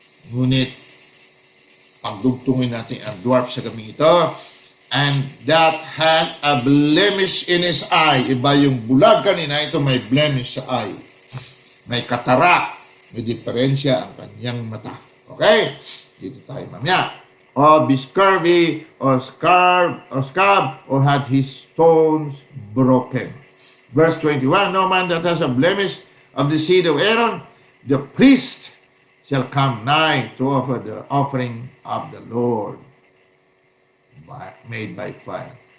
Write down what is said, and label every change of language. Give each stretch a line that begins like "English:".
Filipino: Ngunit, pagdugtungin natin ang dwarf sa gaming ito.
English: And that has a blemish in his eye.
Filipino: Iba yung bulag kanina, ito may blemish sa eye. May katarak. May diferensya ang kanyang mata. Okay? Dito tayo mamaya.
English: Or be scurvy, or scab, or had his stones broken. Verse 21, no man that has a blemish of the seed of Aaron, the priest shall come nigh to offer the offering of the Lord, made by fire.